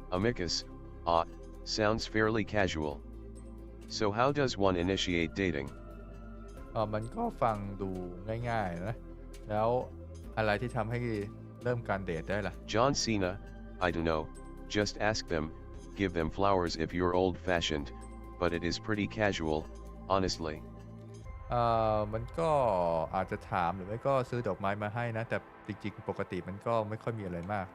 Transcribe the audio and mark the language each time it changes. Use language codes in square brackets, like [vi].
[en] Amicus, sounds fairly casual. So how does one initiate dating? [th] มันก็ฟังดูง่ายๆนะแล้วอะไรที่ทำให้เริ่มการเดทได้ล่ะ [en] John Cena, I don't know, just ask them, give them flowers if you're old-fashioned, but it is pretty casual, honestly. [th] มันก็อาจจะถามหรือไม่ก็ซื้อดอกไม้มาให้นะแต่จริงๆปกติมันก็ไม่ค่อยมีอะไรมาก